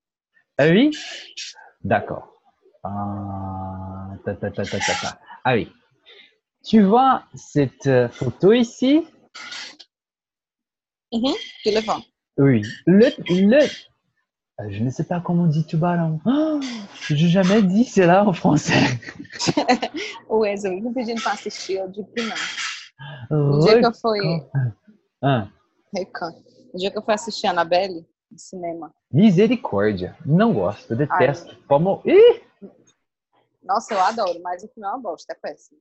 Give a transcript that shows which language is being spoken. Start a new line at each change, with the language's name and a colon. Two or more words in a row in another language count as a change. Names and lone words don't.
French: Ah oui? D'accord. Ah oui. Tu vois cette photo ici? Je le vois. Oui. Je ne sais pas comment on dit tubarão. Oh, j'ai jamais dit cela en français.
Portuguese: O Enzo me pedindo para assistir, eu digo que não. O dia que eu fui. Recan. O dia que eu fui assistir a Annabelle no cinema. Misericórdia. Não gosto, detesto. Como... Nossa, eu adoro, mas o filme é uma bosta, é péssimo.